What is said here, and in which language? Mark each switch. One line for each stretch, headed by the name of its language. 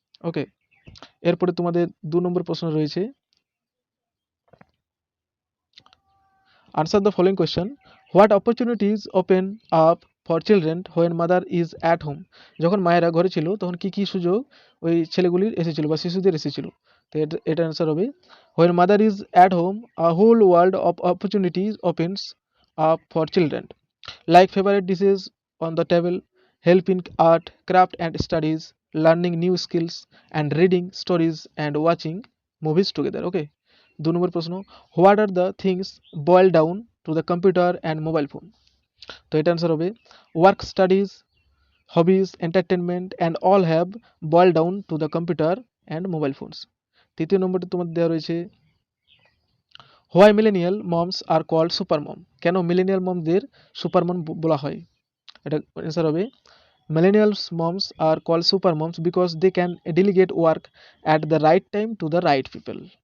English: okay,
Bangla: এরপরে তোমাদের 2 নম্বর প্রশ্ন রয়েছে,
English: Answer the following question, what opportunities open up for children when mother is at home.
Bangla: যখন মায়েরা ঘরে ছিল তখন কি কি সুযোগ ওই ছেলেগুলির এসেছিল বা শিশুদের এসেছিল। তো এটা অ্যান্সার হবে
English: When mother is at home a whole world of opportunities opens up for children, like favorite dishes on the table, help in art, craft and studies, learning new skills, and reading stories and watching movies together. Okay. 2
Bangla: নম্বর প্রশ্ন,
English: what are the things boiled down to the computer and mobile phone?
Bangla: তো এটা answer হবে
English: work, studies, hobbies, entertainment and all have boiled down to the computer and mobile phones.
Bangla: তৃতীয় নম্বরটি তোমাদের দেওয়া রয়েছে
English: Why millennial moms are called supermom.
Bangla: কেন millennial মমদের সুপারমম বলা হয়? এটা অ্যান্সার হবে
English: millennials moms are called super moms because they can delegate work at the right time to the right people.